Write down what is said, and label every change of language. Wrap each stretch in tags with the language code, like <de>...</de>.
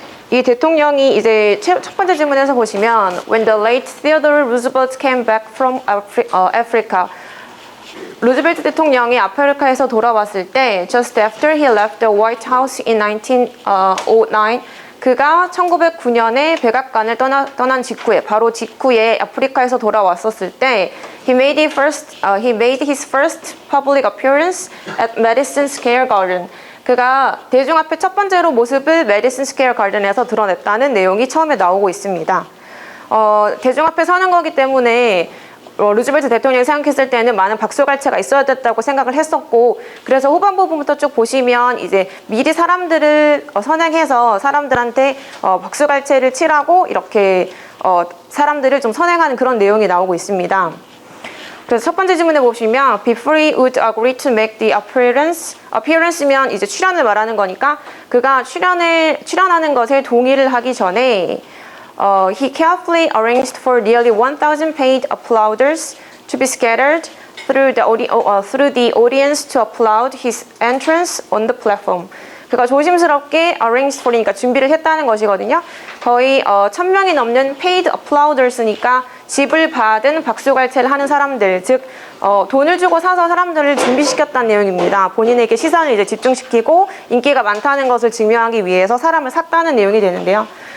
<ko>이 대통령이 이제 첫 번째 질문에서 보시면</ko> <en>When the late Theodore Roosevelt came back from Africa,</en> <ko>루즈벨트 대통령이 아프리카에서 돌아왔을 때</ko> <en>just after he left the White House in 1909,</en> <ko>그가 1909년에 백악관을 떠난 직후에, 바로 직후에 아프리카에서 돌아왔었을 때</ko> <en>he made his first public appearance at Madison Square Garden.</en> <ko>그가 대중 앞에 첫 번째로 모습을 메디슨 스퀘어 가든에서 드러냈다는 내용이 처음에 나오고 있습니다. 대중 앞에 서는 거기 때문에 루즈벨트 대통령이 생각했을 때는 많은 박수갈채가 있어야 됐다고 생각을 했었고, 그래서 후반부 부분부터 쭉 보시면 이제 미리 사람들을 선행해서 사람들한테 박수갈채를 칠하고 이렇게 사람들을 좀 선행하는 그런 내용이 나오고 있습니다. 그래서 첫 번째 질문에 보시면</ko> <en>before he would agree to make the appearance면</en> <ko>이제 출연을 말하는 거니까 그가 출연하는 것에 동의를 하기 전에</ko> <en>he carefully arranged for nearly 1,000 paid applauders to be scattered through the audience to applaud his entrance on the platform.</en> <ko>그가 조심스럽게 arranged for이니까 준비를 했다는 것이거든요. 거의 1,000명이 넘는 paid applauders니까 집을 받은 박수갈채를 하는 사람들, 즉 돈을 주고 사서 사람들을 준비시켰다는 내용입니다. 본인에게 시선을 이제 집중시키고 인기가 많다는 것을 증명하기 위해서 사람을 샀다는 내용이 되는데요.</ko>